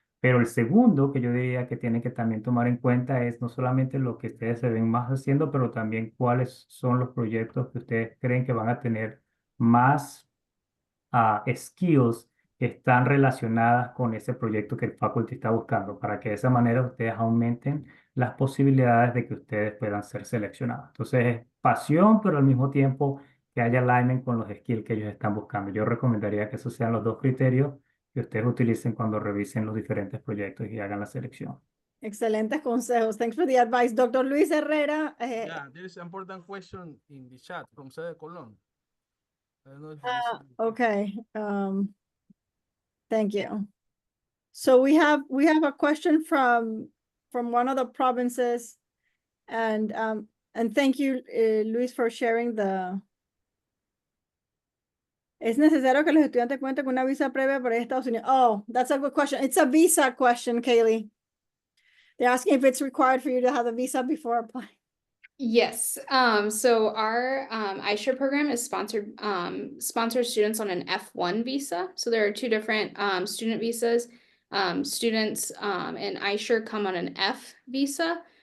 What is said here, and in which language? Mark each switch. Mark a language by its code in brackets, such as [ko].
[es] Pero el segundo que yo diría que tienen que también tomar en cuenta es no solamente lo que ustedes se ven más haciendo, pero también cuáles son los proyectos que ustedes creen que van a tener más skills que están relacionadas con ese proyecto que el faculty está buscando, para que de esa manera ustedes aumenten las posibilidades de que ustedes puedan ser seleccionados. Entonces es pasión, pero al mismo tiempo que haya alignment con los skills que ellos están buscando. Yo recomendaría que esos sean los 2 criterios que ustedes utilicen cuando revisen los diferentes proyectos y hagan la selección. Excelentes consejos. [en] Thanks for the advice. Dr. Luis Herrera. Yeah, there is an important question in the chat from Sede Colón. I don't know if you listen. Okay. Thank you. So we have a question from one of the provinces, and thank you, Luis, for sharing the. [es] ¿Es necesario que los estudiantes cuenten con una visa previa para Estados Unidos? [en] Oh, that's a good question. It's a visa question, Kaylee. They're asking if it's required for you to have a visa before applying. Yes. So our iSURE program is sponsors students on an F1 visa. So there are 2 different student visas. Students in iSURE come on an F visa.